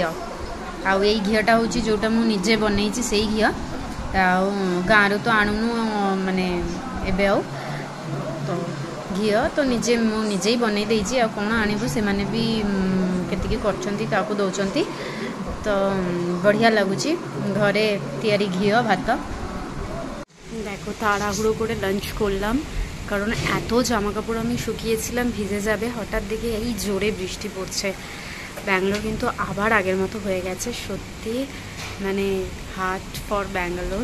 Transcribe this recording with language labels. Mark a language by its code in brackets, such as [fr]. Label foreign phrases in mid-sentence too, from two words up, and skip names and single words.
[or] ଆଉ ଏଇ ଘିଅଟା ହେଉଛି ଯେଉଁଟା ମୁଁ ନିଜେ ବନେଇଛି, ସେଇ ଘିଅ। ଆଉ ଗାଁରୁ ତ ଆଣୁନୁ ମାନେ ଏବେ ଆଉ, ତ ଘିଅ ତ ନିଜେ ମୁଁ ନିଜେ ହିଁ ବନେଇ ଦେଇଛି। ଆଉ କ'ଣ ଆଣିବୁ, ସେମାନେ ବି କେତିକି କରୁଛନ୍ତି କାହାକୁ ଦେଉଛନ୍ତି। ତ ବଢ଼ିଆ ଲାଗୁଛି ଘରେ ତିଆରି ଘିଅ ଭାତ। [bn] দেখো তাড়াহুড়ো করে লাঞ্চ করলাম, কারণ এত জামা কাপড় আমি শুকিয়েছিলাম ভিজে যাবে, হঠাৎ দেখে এই জোরে বৃষ্টি পড়ছে। ব্যাঙ্গালোর কিন্তু আবার আগের মতো হয়ে গেছে, সত্যি মানে [en] heart for Bangalore.